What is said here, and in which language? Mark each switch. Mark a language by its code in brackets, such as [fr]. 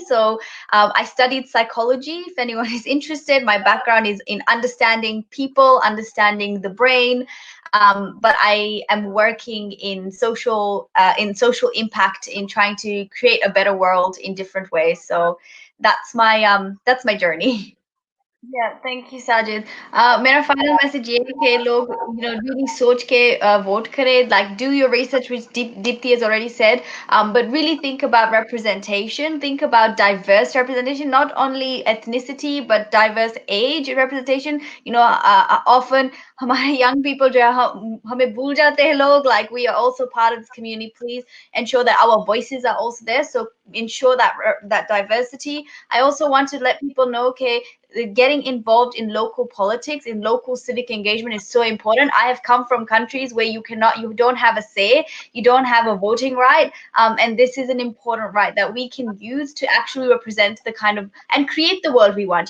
[en] So I studied psychology. If anyone is interested, my background is in understanding people, understanding the brain. But I am working in social impact, in trying to create a better world in different ways. So that's my journey. Yeah, thank you, Sajid. [hi] मेरा final message ये है कि लोग, really सोच के vote करें. [en] Like, do your research, which Dipti has already said. But really think about representation. Think about diverse representation, not only ethnicity but diverse age representation. [hi] Often हमारे [en] young people [hi] जो है हमें भूल जाते हैं लोग. [en] Like, we are also part of this community. Please ensure that our voices are also there. So ensure that diversity. I also want to let people know, okay, getting involved in local politics, in local civic engagement is so important. I have come from countries where you don't have a say, you don't have a voting right, and this is an important right that we can use to actually represent the kind of and create the world we want.